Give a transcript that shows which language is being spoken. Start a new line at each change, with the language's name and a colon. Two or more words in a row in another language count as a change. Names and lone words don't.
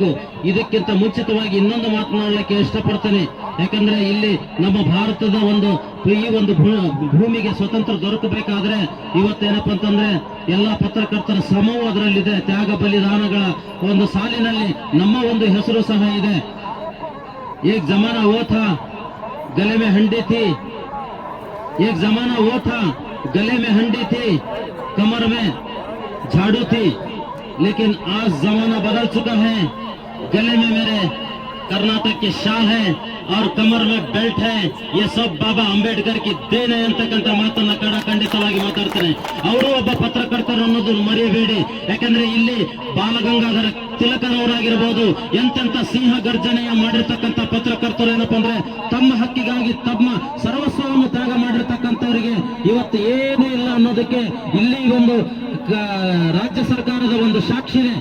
Kannada: ಇದಕ್ಕಿಂತ ಮುಂಚಿತವಾಗಿ ಇನ್ನೊಂದು ಮಾತನಾಡಲಿಕ್ಕೆ ಇಷ್ಟಪಡ್ತೇನೆ. ಯಾಕಂದ್ರೆ ಇಲ್ಲಿ ನಮ್ಮ ಭಾರತದ ಈ ಒಂದು ಭೂಮಿಗೆ ಸ್ವತಂತ್ರ ದೊರಕಬೇಕಾದ್ರೆ ಇವತ್ತೇನಪ್ಪ ಅಂತಂದ್ರೆ ಎಲ್ಲಾ ಪತ್ರಕರ್ತರ ಶ್ರಮವೂ ಅದರಲ್ಲಿದೆ. ತ್ಯಾಗ ಬಲಿದಾನಗಳ ಒಂದು ಸಾಲಿನಲ್ಲಿ ನಮ್ಮ ಒಂದು ಹೆಸರು ಸಹ ಇದೆ.
Hindi: एक जमाना वो था गले में हंडी थी, एक जमाना वो था गले में हंडी थी, कमर में झाड़ू थी, लेकिन आज जमाना बदल चुका है. गले में मेरे कर्नाटक की शाल है और कमर में बेल्ट है. ये सब बाबा अंबेडकर की देन है
Kannada: ಅಂತಕ್ಕಂಥ ಮಾತನ್ನ ಖಂಡಿತವಾಗಿ ಮಾತಾಡ್ತಾರೆ. ಅವರು ಒಬ್ಬ ಪತ್ರಕರ್ತರು ಅನ್ನೋದು ಮರೆಯಬೇಡಿ. ಯಾಕಂದ್ರೆ ಇಲ್ಲಿ ಬಾಲಗಂಗಾಧರ ತಿಲಕರವರಾಗಿರಬಹುದು, ಎಂತೆಂತ ಸಿಂಹ ಗರ್ಜನೆಯ ಮಾಡಿರ್ತಕ್ಕಂಥ ಪತ್ರಕರ್ತರು ಏನಪ್ಪ ಅಂದ್ರೆ ತಮ್ಮ ಹಕ್ಕಿಗಾಗಿ ತಮ್ಮ ಸರ್ವಸ್ವವನ್ನು ತ್ಯಾಗ ಮಾಡಿರ್ತಕ್ಕಂಥವರಿಗೆ ಇವತ್ತು ಏನೂ ಇಲ್ಲ ಅನ್ನೋದಕ್ಕೆ ಇಲ್ಲಿ ಒಂದು ರಾಜ್ಯ ಸರ್ಕಾರದ ಒಂದು ಸಾಕ್ಷಿ ಇದೆ.